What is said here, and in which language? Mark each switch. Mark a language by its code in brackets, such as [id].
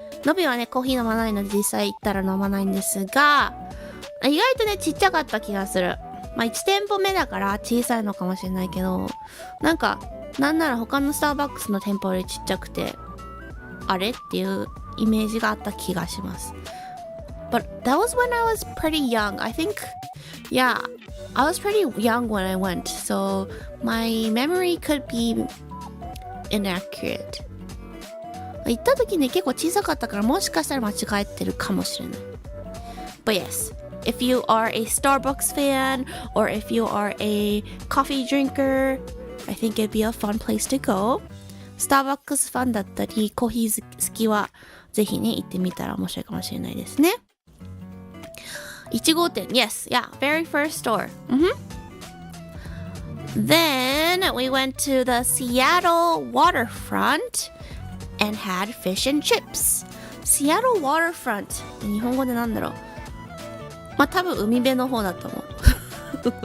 [ja] のびはね、コーヒー飲まないので実際行ったら飲まないんですが、意外とね、ちっちゃかった気がする。まあ1店舗目だから小さいのかもしれないけど、なんなら他のスターバックスの店舗よりちっちゃくて、あれっていうイメージがあった気がします。 [en] But that was when I was pretty young. I think, yeah, I was pretty young when I went. So my memory could be inaccurate. [ja] 行った時ね、結構小さかったからもしかしたら間違えてるかもしれない。 [en] But yes, if you are a Starbucks fan or if you are a coffee drinker, I think it'd be a fun place to go. [ja] スターバックスファンだったり、コーヒー好きはぜひね、行ってみたら面白いかもしれないですね。 [en] 1号店、yes, yeah, very first store. Then we went to the Seattle waterfront and had fish and chips. [ja] Seattle waterfront って日本語でなんだろう。まあ多分海辺の方だと思う。